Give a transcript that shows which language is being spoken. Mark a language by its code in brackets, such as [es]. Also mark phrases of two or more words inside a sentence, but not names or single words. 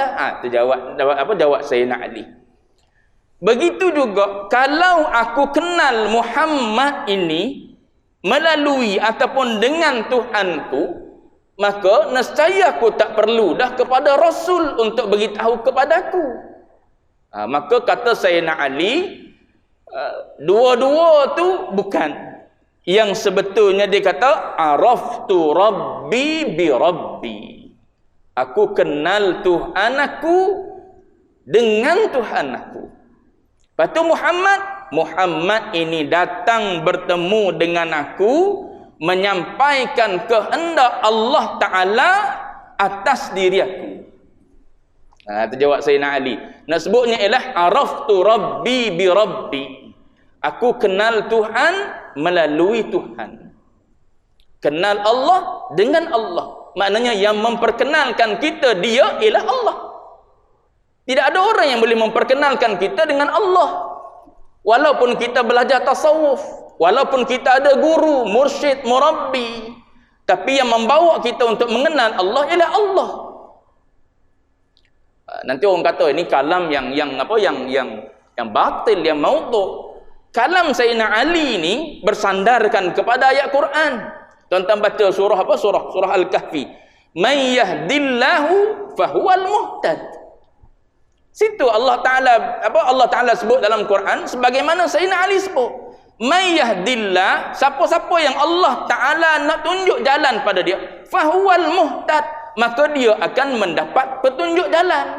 [ms] Itu jawab Sayyidina Ali. Begitu juga kalau aku kenal Muhammad ini melalui ataupun dengan Tuhanku, maka nescaya aku tak perlu dah kepada Rasul untuk beritahu kepadaku. Maka kata Sayyidina Ali, dua-dua tu bukan. Yang sebetulnya dia kata, [ar] عرفت ربي بربي. [ms] Aku kenal Tuhan aku dengan Tuhan aku. Lepas tu Muhammad ini datang bertemu dengan aku, menyampaikan kehendak Allah Ta'ala atas diri aku. Itu jawab Sayyidina Ali. Nak sebutnya ialah [ar] عرفت ربي بربي. [ms] Aku kenal Tuhan melalui Tuhan. Kenal Allah dengan Allah. Maknanya yang memperkenalkan kita dia ialah Allah. Tidak ada orang yang boleh memperkenalkan kita dengan Allah. Walaupun kita belajar tasawuf, walaupun kita ada guru, mursyid, murabbi, tapi yang membawa kita untuk mengenal Allah ialah Allah. Nanti orang kata ini kalam yang batil, yang maudhu'. Kalam Sayyidina Ali ini bersandarkan kepada ayat Quran. Tuan-tuan baca surah apa? Surah Al-Kahfi. [ar] من يهد الله فهو المهتد. [ms] Situ Allah Ta'ala sebut dalam Quran sebagaimana Sayyidina Ali sebut. [ar] من يهد الله, [ms] siapa-siapa yang Allah Ta'ala nak tunjuk jalan pada dia, [ar] فهو المهتد, [ms] maka dia akan mendapat petunjuk jalan.